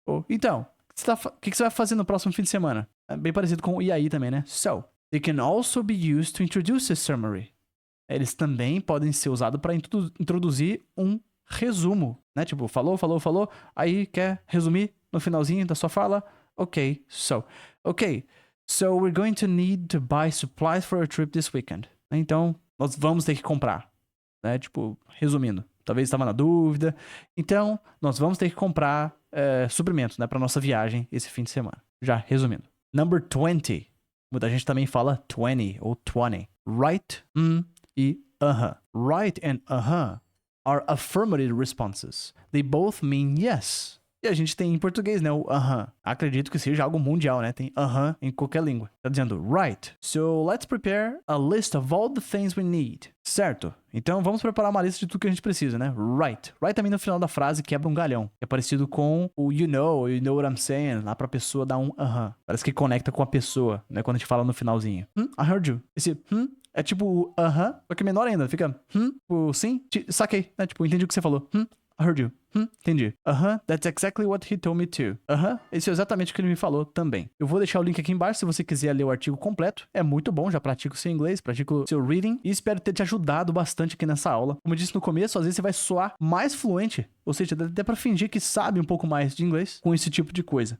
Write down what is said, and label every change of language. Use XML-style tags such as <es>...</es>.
<pt>Então, o que você vai fazer no próximo fim de semana? É bem parecido com o e aí também, né?</pt> <en>So, they can also be used to introduce a summary.</en> <pt>Eles também podem ser usados para introduzir um resumo, né? Tipo, falou, aí quer resumir no finalzinho da sua fala?</pt> <en>Ok, so. Ok, so we're going to need to buy supplies for a trip this weekend.</en> <pt>Então, nós vamos ter que comprar, né? Tipo, resumindo. Talvez estava na dúvida. Então, nós vamos ter que comprar suprimentos, né? Para nossa viagem esse fim de semana. Já resumindo.</pt> <en>Number 20.</en> <pt>Muita gente também fala 20 ou 20.</pt> <en>Right, e Right and are affirmative responses. They both mean yes.</en> <pt>E a gente tem em português, né? O Acredito que seja algo mundial, né? Tem em qualquer língua. Tá dizendo right.</pt> <en>So let's prepare a list of all the things we need.</en> <pt>Certo? Então vamos preparar uma lista de tudo que a gente precisa, né? Right. Right também no final da frase quebra um galhão. É parecido com o</pt> <en>you know what I'm saying.</en> <pt>Lá pra pessoa dar um Parece que conecta com a pessoa, né? Quando a gente fala no finalzinho.</pt> <en>I heard you.</en> <pt>Esse é tipo o só que menor ainda. Fica o sim, saquei, né? Tipo, entendi o que você falou.</pt> <en>I heard you.</en> <pt>Entendi.</pt> <en>That's exactly what he told me too.</en> <pt>Esse é exatamente o que ele me falou também. Eu vou deixar o link aqui embaixo se você quiser ler o artigo completo. É muito bom, já pratico o seu inglês, pratico o seu reading e espero ter te ajudado bastante aqui nessa aula. Como eu disse no começo, às vezes você vai soar mais fluente, ou seja, dá até pra fingir que sabe um pouco mais de inglês com esse tipo de coisa.</pt>